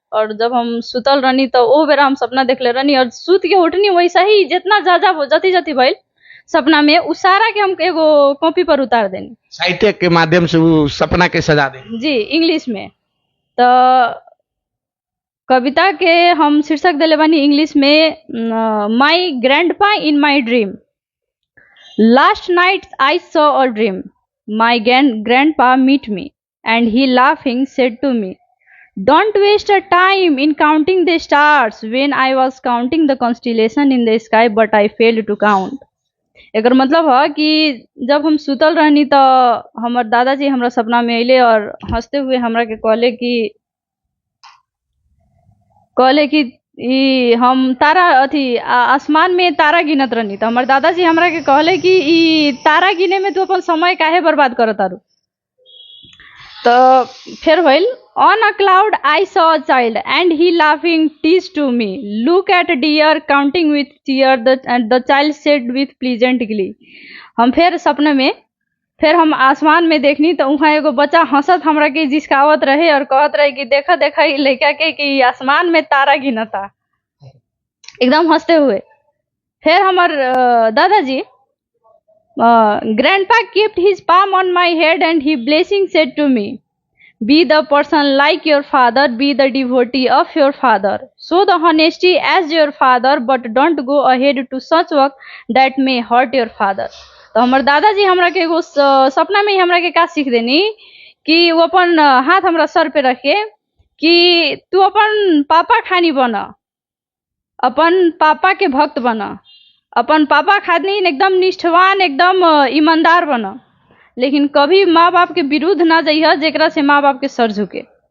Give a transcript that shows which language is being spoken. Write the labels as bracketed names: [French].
[Bhojpuri] और जब हम सुतल रहनी तो ओ बेरा हम सपना देखले रहनी, और सुत के उठनी वैसा ही जितना जति भइल सपना में उ सारा के हम एगो कॉपी पर उतार देनी, साहित्य के माध्यम से वो सपना के सजा देनी। जी, इंग्लिश में। तो कविता के हम शीर्षक देले बानी इंग्लिश में, [English] My grandpa in my dream. Last night I saw a dream, my grandpa meet me and he laughing said to me, don't waste a time in counting the stars when I was counting the constellation in the sky but I failed to count। [Bhojpuri] एकर मतलब है कि जब हम सुतल रहनी तो हमार दादाजी हमरा सपना में अइले और हंसते हुए हमरा के कहले कि ई हम तारा आसमान में तारा गिनत रहनी, तो हमार दादाजी हमरा के कहले कि ई तारा गिने में तू अपन समय काहे बर्बाद करत तारू। तो फिर भइल, [English] on a cloud I saw a child and he laughing teased to me, look at deer counting with tear, the child said with pleasant glee। [Bhojpuri] हम फिर सपने में फिर हम आसमान में देखनी तो वहाँ एगो बच्चा हंसत हमरा के जिसकावत रहे और कहत रहे कि देखा ई लड़का के कि आसमान में तारा गिनता। एकदम हंसते हुए। फिर हमार दादाजी [English] grandpa kept his palm on my head and he blessing said to me, be the person like your father, be the devotee of your father, show the honesty as your father, but don't go ahead to such work that may hurt your father। [Bhojpuri] तो हमार दादाजी हमरा के एगो सपना में ही हमरा के का सीख देनी कि वो अपन हाथ हमरा सर पे रखे कि तू अपन पापा खानी बना, अपन पापा के भक्त बना, अपन पापा खातिर एकदम निष्ठावान एकदम ईमानदार बना, लेकिन कभी माँ बाप के विरुद्ध ना जाइए जेकरा से माँ बाप के सर झुके।